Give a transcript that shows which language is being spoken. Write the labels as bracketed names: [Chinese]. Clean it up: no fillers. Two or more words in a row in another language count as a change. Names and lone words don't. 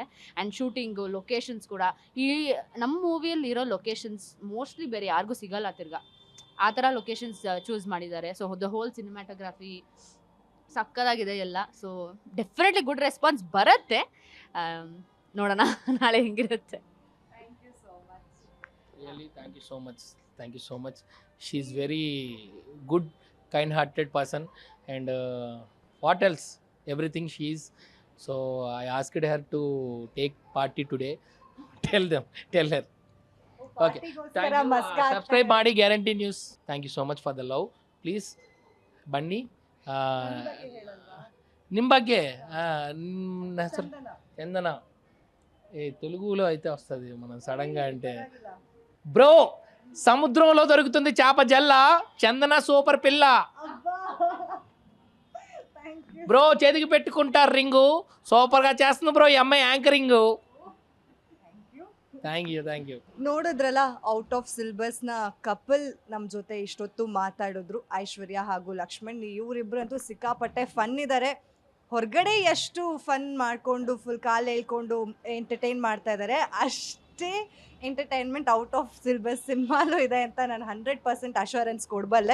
[Kannada] ಆ್ಯಂಡ್ ಶೂಟಿಂಗು, ಲೊಕೇಶನ್ಸ್ ಕೂಡ ಈ ನಮ್ಮ ಮೂವಿಯಲ್ಲಿ ಇರೋ ಲೊಕೇಶನ್ಸ್ ಮೋಸ್ಟ್ಲಿ ಬೇರೆ ಯಾರಿಗೂ ಸಿಗಲ್ಲ ತಿರ್ಗಾ. ಆ ಥರ ಲೊಕೇಶನ್ಸ್ ಚೂಸ್ ಮಾಡಿದ್ದಾರೆ. [English] So the whole cinematography [Kannada] ಸಕ್ಕದಾಗಿದೆ ಎಲ್ಲ. [English] So definitely good response [Kannada] ಬರುತ್ತೆ. ನೋಡೋಣ ನಾಳೆ ಹೆಂಗಿರುತ್ತೆ. [English] Really, thank you so much. She is very good, kind-hearted person. And what else? everything she is. So I asked her to take party today. Tell her. Okay. Thank you. [Kannada] Subscribe ಮಾಡಿ ಗ್ಯಾರಂಟಿ ನ್ಯೂಸ್. [English] Thank you so much for the love. [Kannada] ಪ್ಲೀಸ್ ಬನ್ನಿ. ನಿಮ್ಮ ಬಗ್ಗೆ నా ಹೆಸರು చందన. [Telugu] తెలుగులో అయితే వస్తుంది మనం సడన్గా అంటే. బ్రో సముద్రంలో దొరుకుతుంది చేప జల్ల, చందన సూపర్ పిల్ల. బ్రో చేతికి పెట్టుకుంటారు రింగు, సూపర్గా చేస్తుంది బ్రో ఈ అమ్మాయి యాంకరింగ్. [English] Thank you. [Kannada] ನೋಡಿದ್ರಲ್ಲ, ಔಟ್ ಆಫ್ ಸಿಲೆಬಸ್ನ ಕಪಲ್ ನಮ್ಮ ಜೊತೆ ಇಷ್ಟೊತ್ತು ಮಾತಾಡಿದ್ರು, ಐಶ್ವರ್ಯ ಹಾಗೂ ಲಕ್ಷ್ಮಣ್. ಇವರಿಬ್ರು ಅಂತೂ ಸಿಕ್ಕಾಪಟ್ಟೆ ಫನ್ ಇದ್ದಾರೆ. ಹೊರಗಡೆ ಎಷ್ಟು ಫನ್ ಮಾಡಿಕೊಂಡು ಫುಲ್ ಕಾಲು ಹೇಳ್ಕೊಂಡು ಎಂಟರ್ಟೈನ್ ಮಾಡ್ತಾ ಇದ್ದಾರೆ, ಅಷ್ಟೇ ಎಂಟರ್ಟೈನ್ಮೆಂಟ್ ಔಟ್ ಆಫ್ ಸಿಲೆಬಸ್ ಸಿನಿಮಾಲೂ ಇದೆ ಅಂತ ನಾನು 100% ಅಶ್ಯೂರೆನ್ಸ್ ಕೊಡಬಲ್ಲೆ.